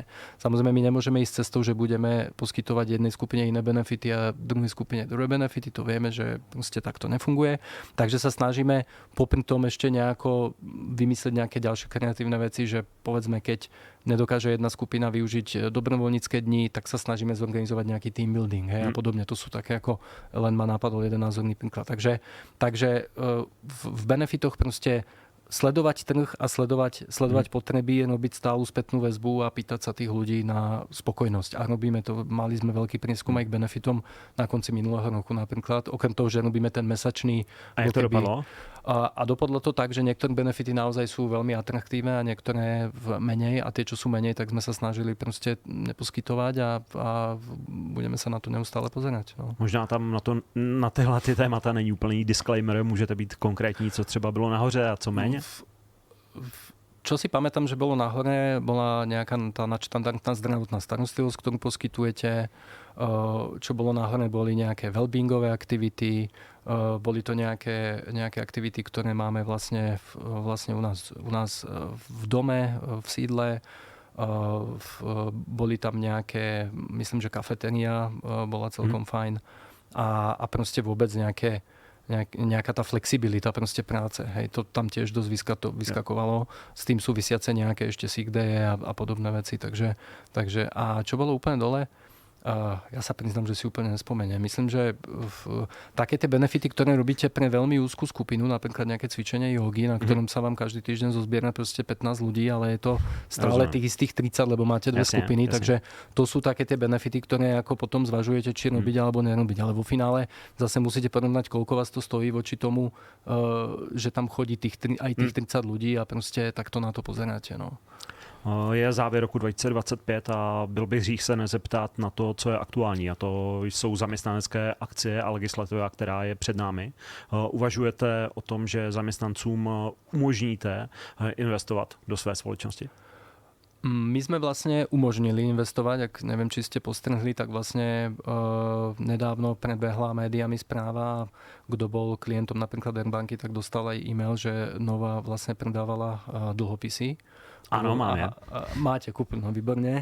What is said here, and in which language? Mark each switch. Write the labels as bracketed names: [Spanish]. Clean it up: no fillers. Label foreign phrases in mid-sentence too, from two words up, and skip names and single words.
[Slovak] Samozrejme my nemôžeme ísť cestou, že budeme poskytovať jednej skupine iné benefity a druhej skupine druhé benefity. To vieme, že proste takto nefunguje. Takže sa snažíme popri tom ešte nejako vymyslieť nejaké ďalšie kreatívne veci, že povedzme, keď nedokáže jedna skupina využiť dobrovoľnícke dni, tak sa snažíme zorganizovať nejaký [English] team building, [Slovak] hej, a podobne. To sú také, ako len ma napadol jeden názorný príklad. Takže v benefitoch proste sledovať trh a sledovať potreby, robiť stálu spätnú väzbu a pýtať sa tých ľudí na spokojnosť. A robíme to, mali sme veľký prieskum aj k benefitom na konci minulého roku napríklad. Okrem toho, že robíme ten mesačný. [Czech] A jak to dopadlo? [Slovak] A dopadlo to tak, že niektoré benefity naozaj sú veľmi atraktívne a niektoré menej a tie, čo sú menej, tak sme sa snažili proste neposkytovať a budeme sa na to neustále pozerať. No. [Czech] Možná tam na tyhle témata není úplný disclaimer, můžete být konkrétní, co třeba bylo nahoře a co méně? [Slovak] Čo si pamätám, že bolo nahore, bola nejaká tá nadštandardná zdravotná starostlivosť, ktorú poskytujete. Čo bolo nahore, boli nejaké wellbeingové aktivity, boli to nejaké aktivity, ktoré máme vlastne u nás v dome, v sídle. Boli tam nejaké, myslím, že kafetéria bola celkom fajn. A proste vôbec nejaká tá flexibilita proste práce. Hej, to tam tiež dosť vyskakovalo. S tým súvisiace nejaké ešte [English] sick day [Slovak] a podobné veci. Takže a čo bolo úplne dole? Ja sa priznám, že si úplne nespomeniem. Myslím, že také tie benefity, ktoré robíte pre veľmi úzkú skupinu, napríklad nejaké cvičenie jogy, na ktorom sa vám každý týždeň zozbiera proste 15 ľudí, ale je to stále tých istých 30, lebo máte dve skupiny, takže to sú také tie benefity, ktoré ako potom zvažujete, či robiť alebo nerobiť. Ale vo finále zase musíte porovnať, koľko vás to stojí voči tomu, že tam chodí aj tých 30 ľudí a proste takto na to pozeráte. No. [Czech] Je závěr roku 2025 a byl bych hřích se nezeptat na to, co je aktuální, a to jsou zaměstnanecké akcie a legislativa, která je před námi. Uvažujete o tom, že zaměstnancům umožníte investovat do své společnosti? [Slovak] My sme vlastne umožnili investovať, ak neviem, či ste postrhli, tak vlastne nedávno prebehla médiami správa, kto bol klientom napríklad Airbanky, tak dostal aj e-mail, že Nova vlastne predávala dlhopisy Áno, máme. Máte kúpu, no výborne.